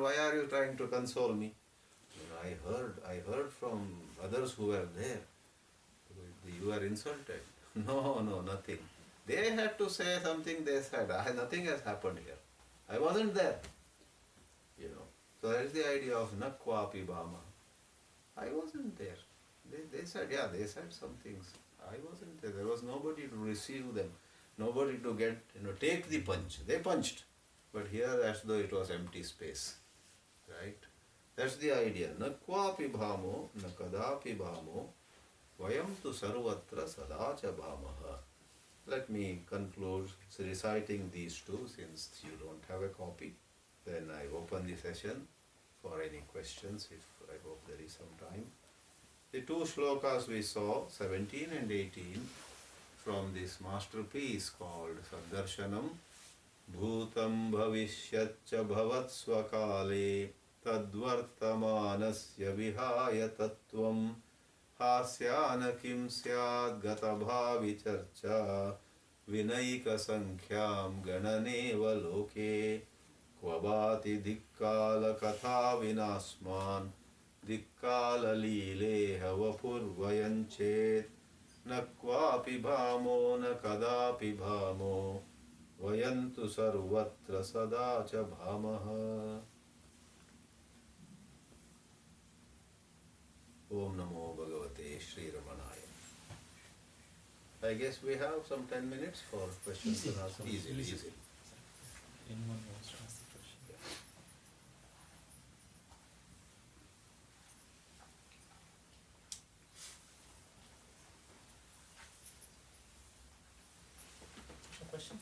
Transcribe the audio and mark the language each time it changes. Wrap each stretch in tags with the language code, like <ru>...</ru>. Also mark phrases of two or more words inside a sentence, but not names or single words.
<en>Why are you trying to console me? I heard from others who were there. You were insulted. No, nothing. They had to say something, they said, nothing has happened here. I wasn't there. So that is the idea of</en> <sa>न क्वापि भामः.</sa> <en>I wasn't there. They said, yeah, they said some things. I wasn't there. There was nobody to receive them, nobody to get, take the punch. They punched, but here as though it was empty space, right? That's the idea.</en> <sa>न क्वापि भामो, न कदापि भामो, वयं तु सर्वत्र सदा च भामः.</sa> <en>Let me conclude reciting these two since you don't have a copy. Then I open the session for any questions, if I hope there is some time. The two shlokas we saw, 17 and 18, from this masterpiece</en> <sa>called सद्दर्शनम्, भूतं भविष्यच्च भवत् स्वकाले तद्वर्तमानस्य विहाय तत्त्वं हास्यान किं स्याद् गतभावि चर्चा विनायिका संख्यां गणनेव लोके क्वाबति दिक्काल कथा विनास्मान् दिक्काल लीलेह वपुर्वयञ्चेत् न क्वापि भामो न कदापि भामो वयन्तु सर्वत्र सदाच भामः. ॐ नमो भगवते श्री रमणाय.</sa> <en>I guess we have some 10 minutes for questions and answers. Easy. Anyone wants to ask the question? A question?</en>